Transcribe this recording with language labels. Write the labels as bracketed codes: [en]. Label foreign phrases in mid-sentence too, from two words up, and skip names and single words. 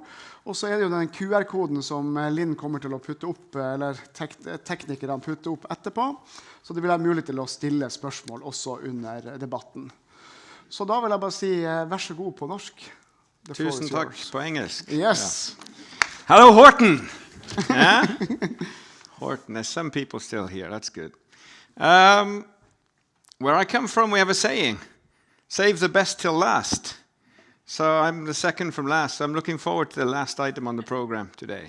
[no] Og så det jo den QR-koden som Linn kommer til å putte opp, eller teknikerne putte opp etterpå. Så det vil være mulig til å stille spørsmål også under debatten. Så da vil jeg bare si, vær så god på norsk. Tusen takk på engelsk. [en] Yes. [no] Ja. [en] Hello, Horton! Yeah? Horton, there's some people still here, that's good. Where I come from, we have a saying, save the best till last. So I'm the second from last, so I'm looking forward to the last item on the program today.